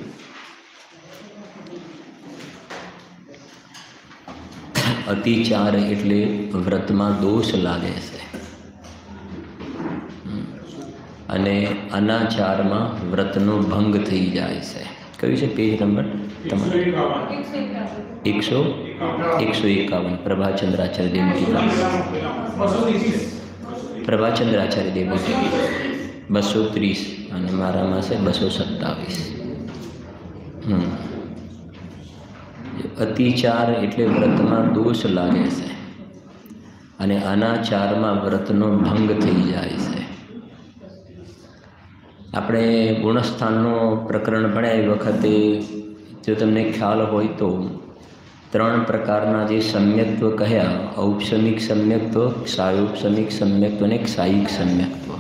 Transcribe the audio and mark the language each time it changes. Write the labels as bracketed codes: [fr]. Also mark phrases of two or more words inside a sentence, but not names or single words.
[gu] અતિચાર એટલે વ્રત મેં દોષ લાગે સે અને અનાચાર મેં વ્રતનો ભંગ થી જાએ સે। ક્યોં સે પેજ નંબર 151 પ્રભાચંદ્રાચાર્ય દેવની પ્રભાચંદ્રાચાર્ય દેવની 230 અને મારામાં છે 227। અતિચાર એટલે વ્રતમાં દોષ લાગે સે અને અનાચારમાં વ્રતનો ભંગ થઈ જાય છે। આપણે ગુણસ્થાનનો પ્રકરણ ભણ્યા એ વખતે જો તમને ખ્યાલ હોય તો 3 પ્રકારના જે સમ્યક્ત્વ કહ્યા ઔપશમિક સમ્યક્ત્વ, ક્ષાયોપશમિક સમ્યક્ત્વ અને ક્ષાયિક સમ્યક્ત્વ।